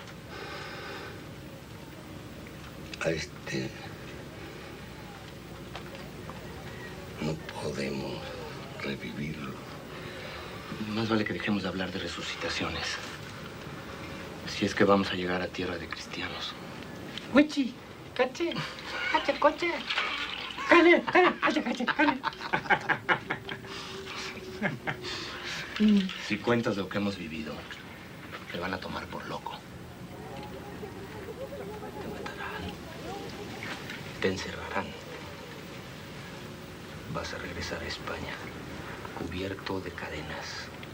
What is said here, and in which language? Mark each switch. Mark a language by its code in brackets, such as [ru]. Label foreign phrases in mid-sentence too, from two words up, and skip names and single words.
[es] A este no podemos revivirlo. Más vale que dejemos de hablar de resucitaciones. Si es que vamos a llegar a tierra de cristianos. Wichi, cache, cache, coche. Cane, cache, cache, cane. Si cuentas lo que hemos vivido, te van a tomar por loco. Te matarán. Te encerrarán. Vas a regresar a España, cubierto de cadenas.